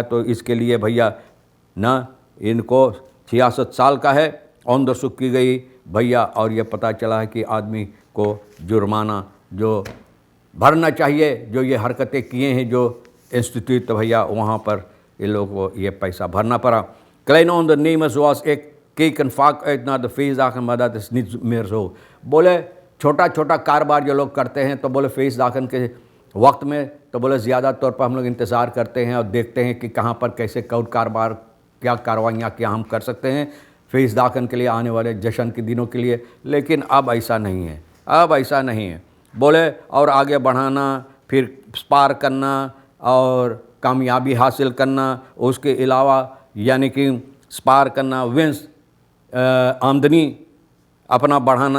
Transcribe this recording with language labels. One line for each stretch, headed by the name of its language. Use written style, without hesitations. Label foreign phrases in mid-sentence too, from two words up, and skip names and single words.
Hindi: तो इसके लिए भैया ना इनको 66 साल का है, ऑन-द-सुक की गई भैया, और ये पता चला है कि आदमी को जुर्माना जो भरना चाहिए, जो ये हरकतें किए हैं जो इंस्टीट्यूट, तो भैया वहाँ पर इन लोगों को ये पैसा भरना पड़ा।
Dutch: Kleine ondernemers zoals ik keken vaak uit naar de feestdagen, maar dat is niet meer zo।
Hindi: बोले छोटा छोटा कारोबार जो लोग करते हैं, तो बोले feestdagen के वक्त में, तो बोले ज़्यादा तौर पर हम लोग इंतज़ार करते हैं और देखते हैं कि कहाँ पर कैसे कौट कारोबार क्या कार्रवाइयाँ क्या हम कर सकते हैं feestdagen के लिए, आने वाले जश्न के दिनों के लिए। लेकिन अब ऐसा नहीं है, अब ऐसा नहीं है। बोले और आगे बढ़ाना, फिर स्पार करना और कामयाबी हासिल करना, उसके अलावा यानी कि स्पार करना, विंस आमदनी अपना बढ़ाना।